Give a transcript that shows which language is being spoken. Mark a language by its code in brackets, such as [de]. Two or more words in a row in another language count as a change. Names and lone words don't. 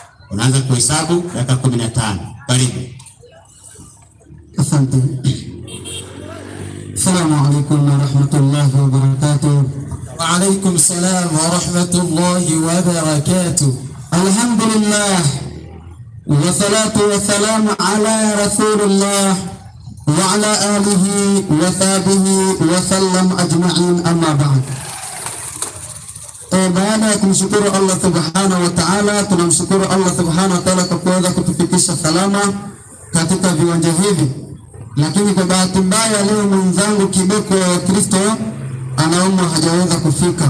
[sw] Unaanza kuhesabu dakika 15. Karibu. Asante. [ar] السلام عليكم ورحمة الله وبركاته. وعليكم السلام ورحمة الله وبركاته. الحمد لله والصلاة والسلام على رسول الله وعلى آله وصحبه وسلم أجمعين، أما بعد. [sw] Baada ya kumshukuru [ar] الله سبحانه وتعالى, [sw] tunamshukuru [ar] الله سبحانه وتعالى [sw] kwa kuweza kutufikisha salama katika viwanja hivi. Lakini kwa bahati mbaya leo mwenzangu Kiboko wa Kristo anaumwa, hajaweza kufika.